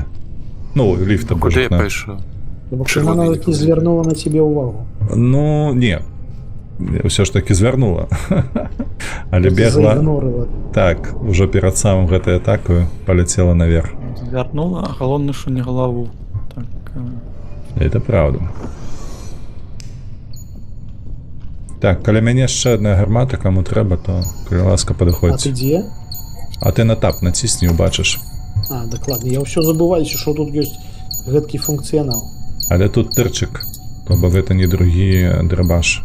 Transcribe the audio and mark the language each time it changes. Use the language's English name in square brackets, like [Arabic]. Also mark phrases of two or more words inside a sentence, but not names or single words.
[Belarusian] Ну, ліфта Куды я божухна. пайшоў? Бо Чырвоны яна не нават не кладзе. звярнула на цябе ўвагу. Ну, не. Ўсё ж таки звярнула. Але бегла... Заігнорыла. Так, ужо перад самым гэтай атакаю паляцела наверх. Звярнула, а галоўна, [Ukrainian] що не голову. Так. [Russian] Это правда. [Belarusian] Так, каля мяне яшчэ адна гармата, каму трэба, то калі ласка А ты падыходзь. дзе? А ты на тап націсні, убачыш. А, дакладна, я ўсё забываюся, што тут ёсць гэткі функцыянал. Але тут тырчык, то бок гэта не другі драбаш.